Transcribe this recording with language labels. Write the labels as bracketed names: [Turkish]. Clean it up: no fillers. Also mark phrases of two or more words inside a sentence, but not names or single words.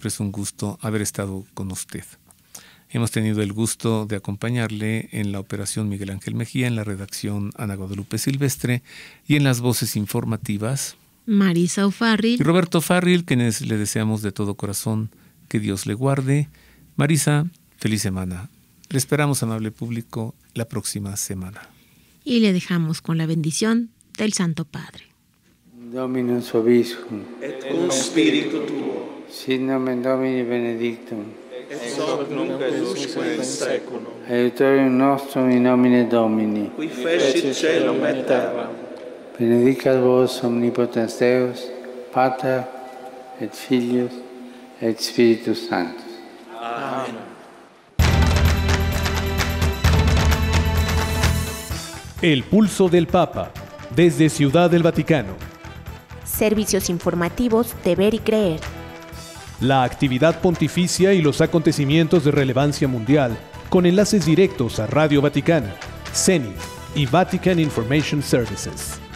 [Spanish] Como siempre es un gusto haber estado con usted. Hemos tenido el gusto de acompañarle en la operación Miguel Ángel Mejía, en la redacción Ana Guadalupe Silvestre y en las voces informativas Marisa O'Farrill y Roberto Farril, quienes le deseamos de todo corazón que Dios le guarde. Marisa, feliz semana. Le esperamos, amable público, la próxima semana. Y le dejamos con la bendición del Santo Padre. [Latin] Dominus vobiscum, et cum spiritu tuo, sit nomen Domini benedictum, et hoc nunc et usque in saeculum. Aiutorium nostrum in nomine Domini, Qui fecit caelum et terram. benedicat vos omnipotens Deus, Pater et Filius et Spiritus Sanctus. Amen. [Spanish] El pulso del Papa, desde Ciudad del Vaticano. Servicios informativos de Ver y Creer. La actividad pontificia y los acontecimientos de relevancia mundial, con enlaces directos a Radio Vaticana, Zenith y Vatican Information Services.